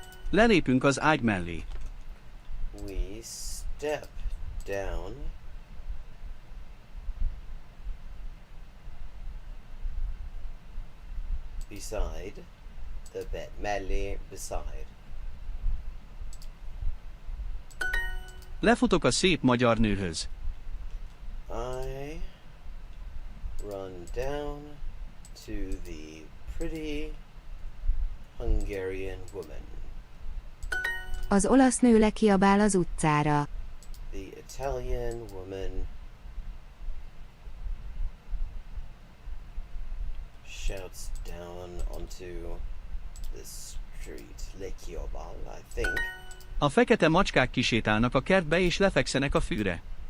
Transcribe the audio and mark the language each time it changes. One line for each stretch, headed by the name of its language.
Hungarian: Lelépünk az ágy mellé.
English: We step down beside the bed. Mellé, beside.
Hungarian: Lefutok a szép magyar nőhöz.
English: I run down to the pretty Hungarian woman.
Hungarian: Az olasz nő lekiabál az utcára.
English: The Italian woman shouts down onto the street. Lekiabal, I think.
Hungarian: A fekete macskák kisétálnak a kertbe és lefekszenek a fűre.